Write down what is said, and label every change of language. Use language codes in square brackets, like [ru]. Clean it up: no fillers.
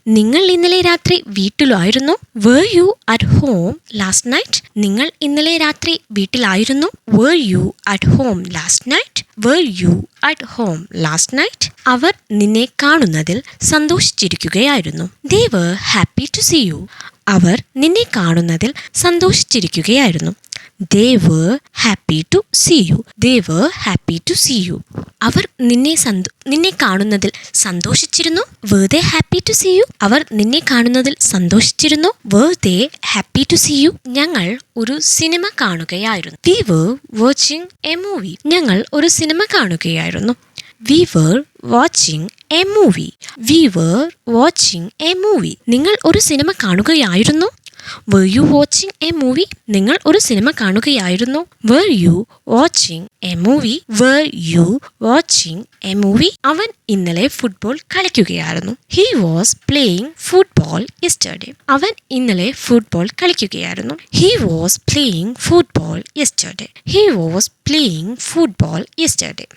[ml] നിങ്ങൾ ഇന്നലെ രാത്രി വീട്ടിലായിരുന്നോ? [en] Were you at home last night. [ml] നിങ്ങൾ ഇന്നലെ രാത്രി വീട്ടിലായിരുന്നു. [en] Were you at home last night. Were you at home last night. [ml] അവർ നിന്നെ കാണുന്നതിൽ സന്തോഷിച്ചിരിക്കുകയായിരുന്നു. [en] They were happy to see you. [ml] അവർ നിന്നെ കാണുന്നതിൽ സന്തോഷിച്ചിരിക്കുകയായിരുന്നു. [en] They were happy to see you. They were happy to see you. [ml] അവർ നിന്നെ കാണുന്നതിൽ സന്തോഷിച്ചിരുന്നു. [en] Were they happy to see you? [ml] അവർ നിന്നെ കാണുന്നതിൽ സന്തോഷിച്ചിരുന്നു. [en] Were they happy to see you? [ml] ഞങ്ങൾ ഒരു cinema കാണുകയായിരുന്നു. [en] We were watching a movie. [ml] ഞങ്ങൾ ഒരു cinema കാണുകയായിരുന്നു. [en] We were watching a movie. We were watching a movie. [ml] നിങ്ങൾ ഒരു cinema കാണുകയായിരുന്നു. [en] Were you watching a movie? [ml] നിങ്ങൾ ഒരു cinema കാണുകയായിരുന്നു. [en] Were you watching a movie? Were you watching a movie? [ml] അവൻ ഇന്നലെ football കളിക്കുകയായിരുന്നു. [en] He was playing football yesterday. [ml] അവൻ ഇന്നലെ football കളിക്കുകയായിരുന്നു. [en] He was playing football yesterday. He was playing football yesterday.